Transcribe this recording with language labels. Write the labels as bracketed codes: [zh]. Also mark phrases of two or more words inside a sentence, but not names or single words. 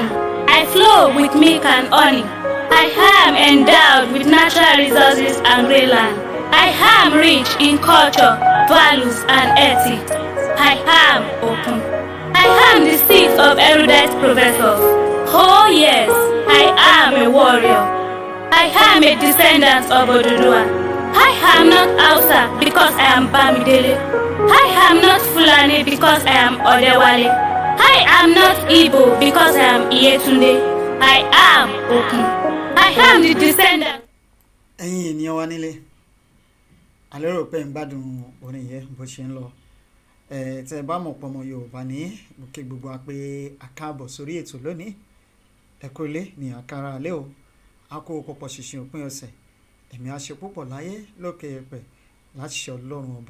[en] I flow with milk and honey. I am endowed with natural resources and green land. I am rich in culture, values and ethics. I am open. I am the seed of erudite professors. Oh yes, I am a warrior. I am a descendant of Oduduwa. I am not Hausa because I am Bamidele. I am not Fulani because I am Odewale. I am not Igbo because I am Iyetunde. I am open. I am the descendant. [yo] Ẹ̀yin ènìyàn wa nílé, a lérò pé ń gbádùn orin yẹn bó ṣe ń lọ. Tẹ́ bá mọ̀ pọ̀mọ̀ Yorùbá ní mo kí gbogbo wa pé a káàbọ̀ sórí ètò lónìí. Ẹ kú ilé ní àkàrà alẹ́ o. A kó pọ̀pọ̀ ṣìnṣìn òpin ọ̀sẹ̀. Ẹ̀mí á ṣe púpọ̀ láyé lókè ẹ̀pẹ̀ láti ṣe Ọlọ́run ọba.